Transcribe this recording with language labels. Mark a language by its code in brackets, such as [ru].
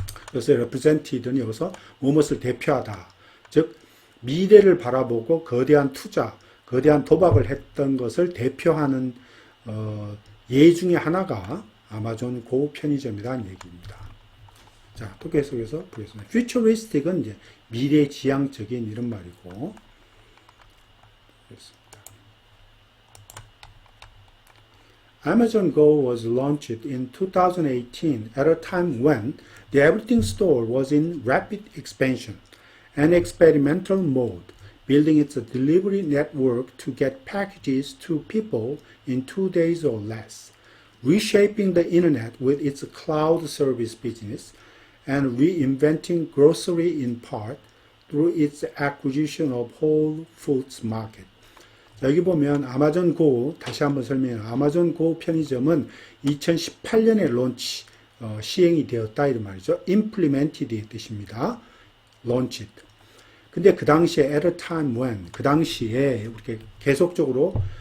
[ko] 그래서 represented는 여기서 무엇을 대표하다. 즉, 미래를 바라보고 거대한 투자, 거대한 도박을 했던 것을 대표하는 예 중에 하나가 아마존 고 편의점이라는 얘기입니다. 자, 또 계속해서 보겠습니다. futuristic은 이제 미래지향적인 이런 말이고, [en] Amazon Go was launched in 2018 at a time when the Everything Store was in rapid expansion and experimental mode, building its delivery network to get packages to people in 2 days or less, reshaping the internet with its cloud service business, and reinventing grocery in part through its acquisition of Whole Foods Market. [ko] 여기 보면 아마존 고, 다시 한번 설명해요. 아마존 고 편의점은 2018년에 론치, 시행이 되었다 이런 말이죠. implemented의 뜻입니다. launched. 근데 그 당시에 [en] at a time when, [ko] 그 당시에 이렇게 계속적으로